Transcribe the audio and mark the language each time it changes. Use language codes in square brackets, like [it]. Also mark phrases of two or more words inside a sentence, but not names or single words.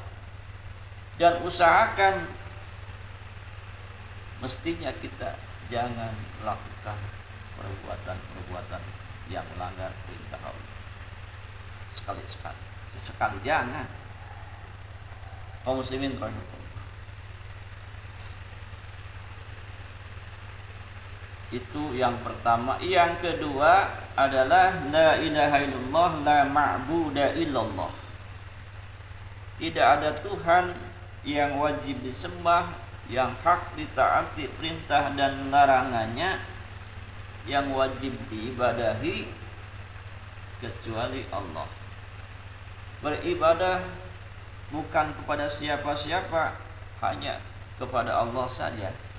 [id] Dan usahakan mestinya kita jangan melakukan perbuatan-perbuatan yang melanggar perintah Allah. Sekali jangan. Kaum muslimin rahimahullah. Itu yang pertama. Yang kedua adalah [ar] لا إله إلا الله لا معبود إلا الله. [id] Tidak ada Tuhan yang wajib disembah, yang hak ditaati perintah dan larangannya, yang wajib diibadahi kecuali Allah. Beribadah bukan kepada siapa-siapa, hanya kepada Allah saja.